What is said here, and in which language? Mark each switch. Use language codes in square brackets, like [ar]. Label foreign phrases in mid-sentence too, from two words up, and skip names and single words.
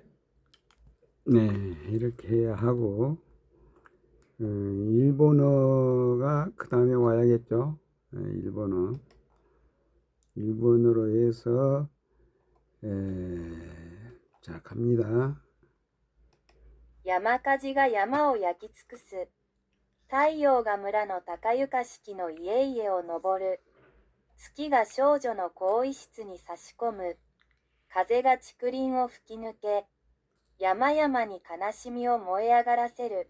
[ko] 네, 이렇게 해야 하고, 일본어가 그 다음에 와야겠죠. 일본어. 일본어로 해서, 자, 갑니다. [ja] 山火事が山を焼き尽くす。太陽が村の高床式の家々を登る。月が少女の更衣室に差し込む。風が竹林を吹き抜け、山々に悲しみを燃え上がらせる。